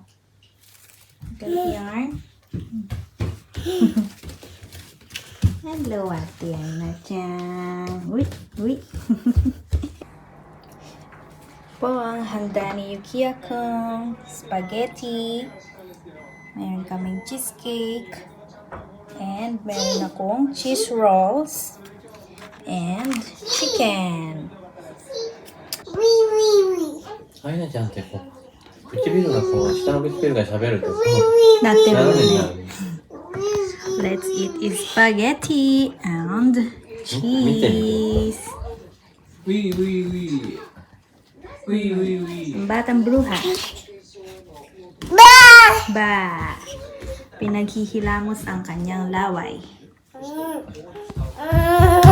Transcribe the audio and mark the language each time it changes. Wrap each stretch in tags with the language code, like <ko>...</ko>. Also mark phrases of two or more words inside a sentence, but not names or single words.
<tl>Galit yarn. Hello, Ate Aina-chan. Uy. Po ang handa ni Yukiyakon. Spaghetti. Meron kaming cheesecake. And meron akong</tl> <en>cheese rolls. And chicken.</en> <ja>アイナちゃんってこう唇がこう下の唇が喋るとこう</ja> <tl>Natin</tl> <ja>斜めになる。</ja> <en>Let's eat spaghetti and cheese. Wee wee wee. Wee wee wee.</en> <tl>Batang bruha. Ba! Pinaghihilamos ang kanyang laway.</tl>